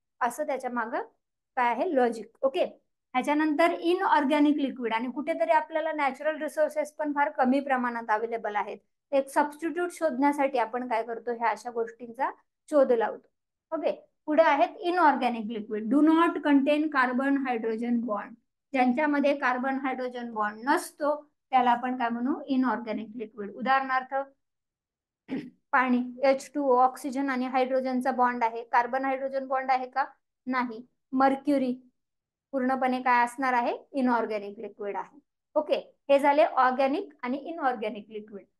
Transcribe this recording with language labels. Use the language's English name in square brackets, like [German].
[Marathi] असं त्याच्या मागं काय आहे, लॉजिक. ओके. ह्याच्यानंतर inorganic liquid. आणि कुठेतरी आपल्याला नॅचरल रिसोर्सेस पण फार कमी प्रमाणात अवेलेबल आहेत. एक सबस्टिट्यूट शोधण्यासाठी आपण काय करतो, ह्या अशा गोष्टींचा शोध लावतो. ओके. पुढे आहेत inorganic liquid. [English] Do not contain carbon hydrogen bond. [Marathi] ज्यांच्यामध्ये कार्बन हायड्रोजन बॉन्ड नसतो त्याला आपण काय म्हणू, इनऑर्गॅनिक लिक्विड. उदाहरणार्थ पाणी, H2O, ऑक्सिजन आणि हायड्रोजनचा बॉन्ड आहे. कार्बन हायड्रोजन बॉन्ड आहे का? नाही. मर्क्युरी पूर्णपणे काय असणार आहे, इनऑर्गॅनिक लिक्विड आहे. ओके. हे झाले ऑर्गॅनिक आणि इनऑर्गॅनिक लिक्विड.